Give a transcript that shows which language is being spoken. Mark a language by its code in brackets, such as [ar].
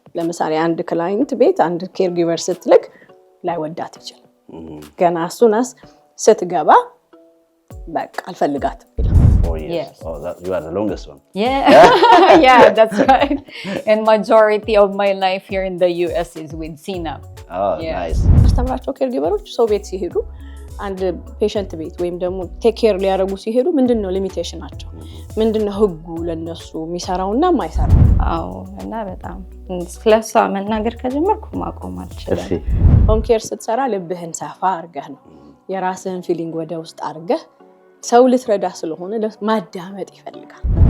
[am] ለምሳሌ አንድ ክላይንት ቤት አንድ ኬር ጊቨር ስትልክ ላይ ወዳት ይችላል ገና እሱናስ ስትገባ በቃ አልፈልጋትም ይላል [en] Oh yes. Oh, you are the longest one. Yeah, that's right. And majority of my life here in the US is with CNAP. Oh, nice. [am] አስተምራቸው ኬር ጊቨሮች ሰው ቤት ሲሄዱ አንድ ፔሸንት ቤት ወይም ደግሞ ቴክ ኬር ሊያደርጉ ሲሄዱ ምንድነው ሊሚቴሽናቸው ምንድነው ህጉ ለነሱ የሚሰራውና የማይሰራው አዎ እና በጣም ስለሷ መናገር ከጀመርኩ ማቆም አልችልም ሆም ኬር ስትሰራ ልብህን ሰፋ አድርገህ ነው የራስህን ፊሊንግ ወደ ውስጥ አድርገህ ሰው ልትረዳ ስለሆነ ማዳመጥ ይፈልጋል